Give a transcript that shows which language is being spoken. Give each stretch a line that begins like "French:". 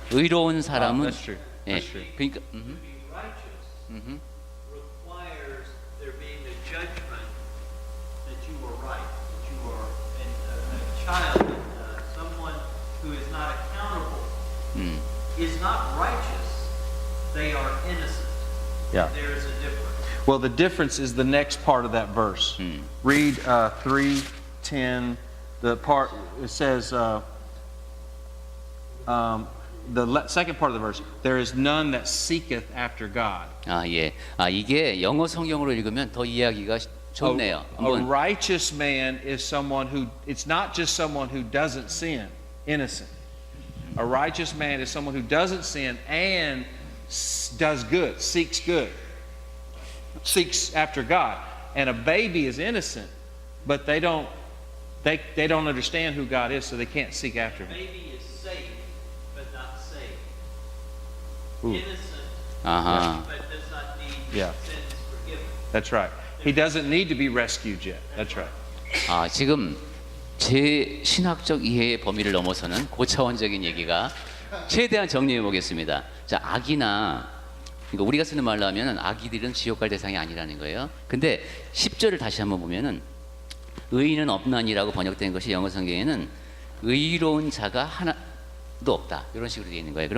Korean: 의로운 사람은
English: That's true.
Korean: 예,
English: That's true.
Korean: 그러니까
English: To be righteous requires there being a judgment that you are right, that you are a child, someone who is not accountable, is not righteous. They are innocent. Yeah. There is a difference. Well, the difference is the next part of that verse. Read 3:10. The part it says second part of the verse. There is none that seeketh after God.
Korean: 예, 이게 영어 성경으로 읽으면 더 이해하기가 좋네요.
English: A
Korean: 한번
English: righteous man is someone who, it's not just someone who doesn't sin, innocent. A righteous man is someone who doesn't sin and does good, seeks after God. And a baby is innocent, but they don't understand who God is, so they can't seek after Him. Maybe is saved, but not saved. Ooh. Innocent,
Korean: 아하.
English: but does not need Yeah. sins forgiven. That's right. He doesn't need to be rescued yet. That's right.
Korean: 지금 제 신학적 이해의 범위를 넘어서는 고차원적인 얘기가 최대한 정리해 보겠습니다. 자, 악이나 그러니까 우리가 쓰는 말로 하면은 악이들은 지옥 갈 대상이 아니라는 거예요. 근데 10절을 다시 한번 보면은 의인은 없나니라고 번역된 것이 영어 성경에는 의로운 자가 하나도 없다 이런 식으로 되어 있는 거예요.